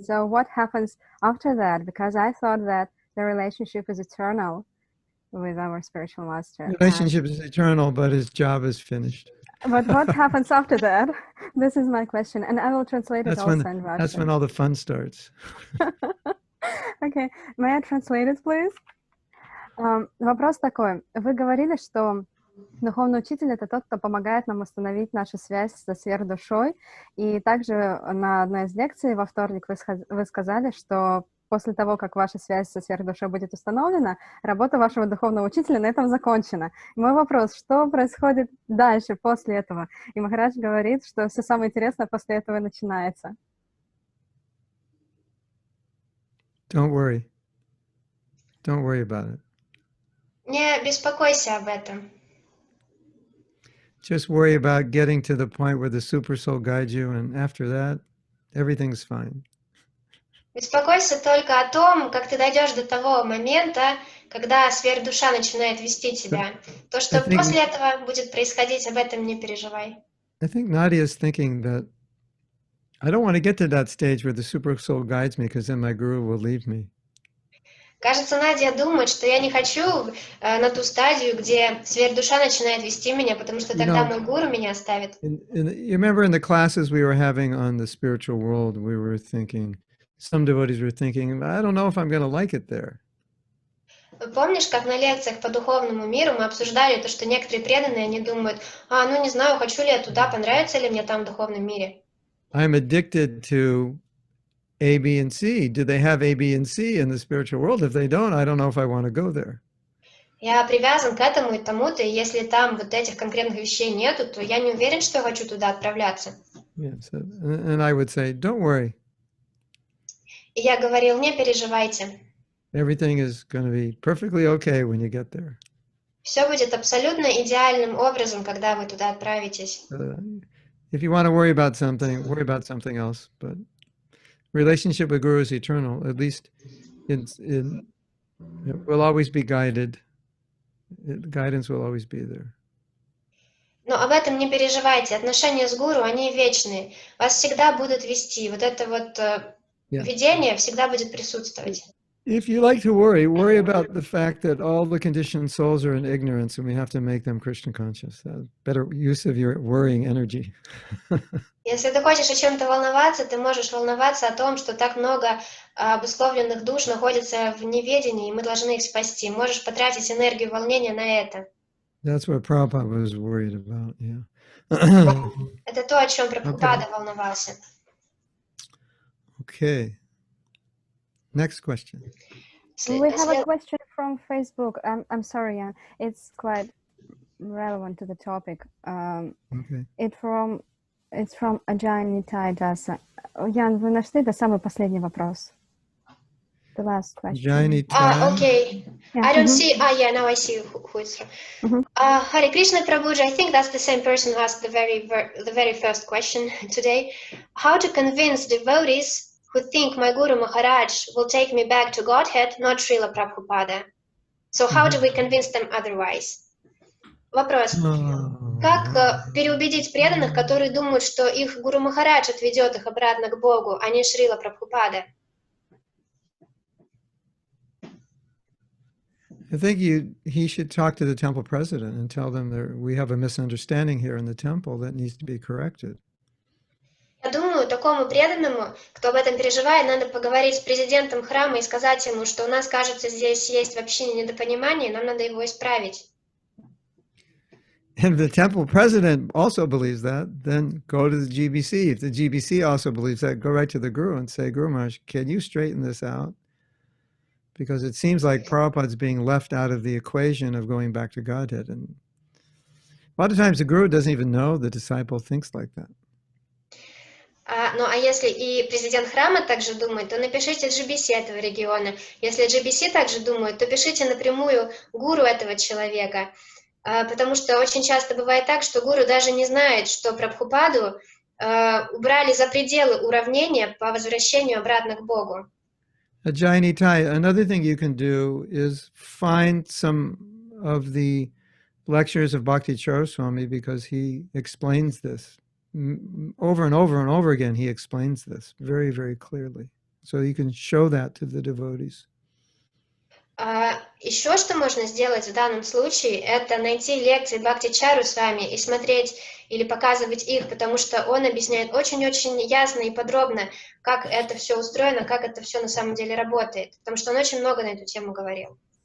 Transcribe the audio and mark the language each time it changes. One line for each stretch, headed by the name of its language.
English: So what happens after that? Because I thought that the relationship is eternal with our spiritual master. The relationship is eternal, but his job is finished. But what happens after that? This is my question, and I will translate it also in Russian. That's when all the fun starts. Okay, may I translate it, please?
Russian: Вопрос такой. Вы говорили, что духовный учитель — это тот, кто помогает нам установить нашу связь со сверхдушой. И также на одной из лекций во вторник вы сказали, что после того, как ваша связь со сверхдушой будет установлена, работа вашего духовного учителя на этом закончена. И мой вопрос, что происходит дальше, после этого? И Махарадж говорит, что все самое интересное после этого начинается.
English: Don't worry. Don't worry about it.
Russian: Не беспокойся об этом.
English: Just worry about getting to the point where the super soul guides you, and after that, everything's fine.
Russian: Беспокойся только о том, как ты дойдешь до того момента, когда сверхдуша начинает вести тебя. То, что после этого будет происходить, об этом не переживай.
English: I think Nadia is thinking that I don't want to get to that stage where the super soul guides me, because then my guru will leave me.
Russian: Кажется, Надя думает, что я не хочу на ту стадию, где сверхдуша начинает вести меня, потому что тогда мой гуру меня оставит.
English: You remember in the classes we were having on the spiritual world, we were thinking, some devotees were thinking, I don't know if I'm going to like it there.
Russian: Помнишь, как на лекциях по духовному миру мы обсуждали то, что некоторые преданные, они думают, ну не знаю, хочу ли я туда, понравится ли мне там в духовном мире.
English: I'm addicted to A, B, and C. Do they have A, B, and C in the spiritual world? If they don't, I don't know if I want to go there.
Russian: Я привязан к этому и тому-то, и если там вот этих конкретных вещей нету, то я не уверен, что я хочу туда отправляться.
English: Yes, and I would say, don't worry.
Russian: И я говорил, не переживайте.
English: Everything is going to be perfectly okay when you get there.
Russian: Все будет абсолютно идеальным образом, когда вы туда отправитесь.
English: If you want to worry about something else. But relationship with Guru is eternal. At least it will always be guided. Guidance will always be there.
Russian: Но об этом не переживайте. Отношения с гуру, они вечные. Вас всегда будут вести. Вот это вот видение всегда будет присутствовать.
English: If you like to worry about the fact that all the conditioned souls are in ignorance and we have to make them Krishna conscious. Better use of your worrying energy.
Russian: Если ты хочешь о чем-то волноваться, ты можешь волноваться о том, что так много обусловленных душ находится в неведении, и мы должны их спасти. Можешь потратить энергию волнения на это.
English: That's what Prabhupada was worried about, yeah.
Russian: Это то, о чем Прабхупада волновался.
English: Okay. Next question. We have a question from Facebook. I'm sorry, Jan. It's quite relevant to the topic. Okay. It's from Ajay Nitay.
Russian: Ян, вы нашли? Это самый последний вопрос.
English: The last question. Jaini Tai. Okay. Yeah. I don't see. Yeah, now I see who it's from. Mhm. Hare Krishna Prabhuji, I think that's the same person who asked the very first question today. How to convince devotees who think my Guru Maharaj will take me back to Godhead, not Srila Prabhupada? So how do we convince them otherwise?
Russian: Вопрос. Как переубедить преданных, которые думают, что их Гуру Махарадж отведет их обратно к Богу, а не Шрила Прабхупада?
English: I think he should talk to the temple president and tell them that we have a misunderstanding here in the temple that needs to be corrected.
Russian: Я думаю, такому преданному, кто об этом переживает, надо поговорить с президентом храма и сказать ему, что у нас, кажется, здесь есть вообще недопонимание, нам надо его исправить.
English: And if the temple president also believes that, then go to the GBC. If the GBC also believes that, go right to the Guru and say, Guru Maharaj, can you straighten this out? Because it seems like Prabhupada's being left out of the equation of going back to Godhead. And a lot of times the Guru doesn't even know the disciple thinks like that.
Russian: Ну, а если и президент храма также думает, то напишите GBC этого региона. Если GBC также думает, то пишите напрямую гуру этого человека. Потому что очень часто бывает так, что гуру даже не знает, что Прабхупаду убрали за пределы уравнения по возвращению обратно к Богу.
English: Jaini Tai, another thing you can do is find some of the lectures of Bhakti Swami, because he explains this over and over and over again. He explains this very, very clearly. So you can show that to the devotees.
Russian: Еще что можно сделать в данном случае, это найти лекции Бхакти Свами и смотреть или показывать их, потому что он объясняет очень-очень ясно и подробно, как это все устроено, как это все на самом деле работает, потому что он очень много на эту тему говорил.